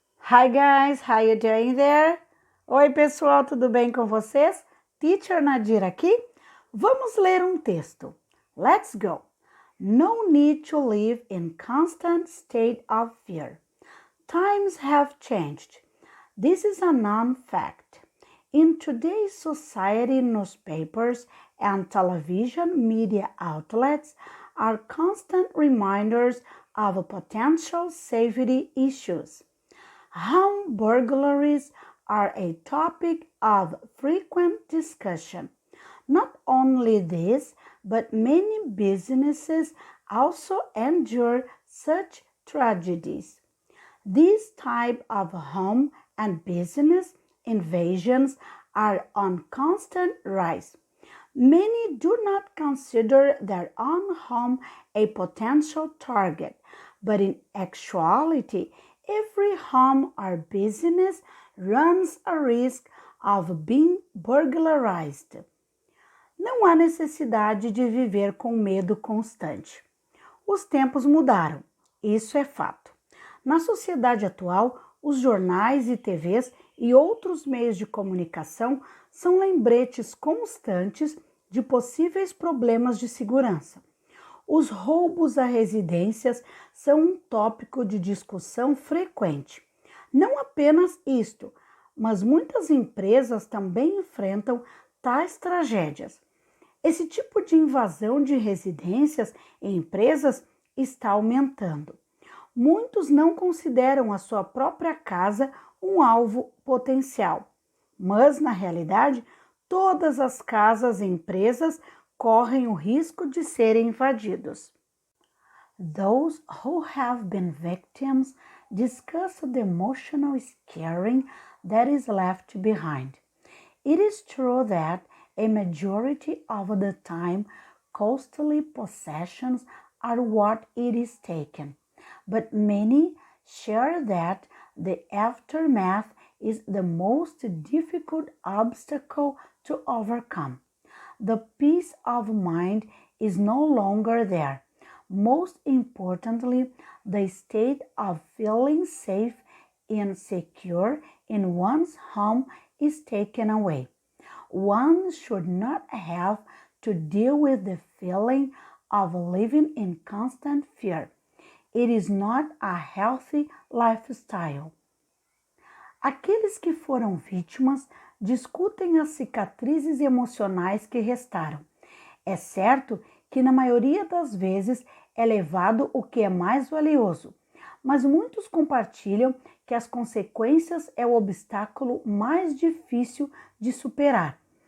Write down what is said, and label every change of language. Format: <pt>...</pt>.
<en>Hi guys, how you doing there?</en> <pt>Oi pessoal, tudo bem com vocês? Teacher Nadir aqui. Vamos ler um texto.</pt> <en>Let's go. No need to live in constant state of fear. Times have changed. This is a known fact. In today's society, newspapers and television media outlets are constant reminders of potential safety issues. Home burglaries are a topic of frequent discussion. Not only this, but many businesses also endure such tragedies. These type of home and business invasions are on constant rise. Many do not consider their own home a potential target, but in actuality, every home or business runs a risk of being burglarized.</en> <pt>Não há necessidade de viver com medo constante. Os tempos mudaram, isso é fato. Na sociedade atual, os jornais e TVs e outros meios de comunicação são lembretes constantes de possíveis problemas de segurança. Os roubos a residências são um tópico de discussão frequente. Não apenas isto, mas muitas empresas também enfrentam tais tragédias. Esse tipo de invasão de residências e empresas está aumentando. Muitos não consideram a sua própria casa um alvo potencial, mas, na realidade, todas as casas e empresas correm o risco de serem invadidos.</pt> <en>Those who have been victims discuss the emotional scarring that is left behind. It is true that a majority of the time costly possessions are what it is taken, but many share that the aftermath is the most difficult obstacle to overcome. The peace of mind is no longer there. Most importantly, the state of feeling safe and secure in one's home is taken away. One should not have to deal with the feeling of living in constant fear. It is not a healthy lifestyle.</en> <pt>Aqueles que foram vítimas discutem as cicatrizes emocionais que restaram. É certo que na maioria das vezes é levado o que é mais valioso, mas muitos compartilham que as consequências é o obstáculo mais difícil de superar.</pt>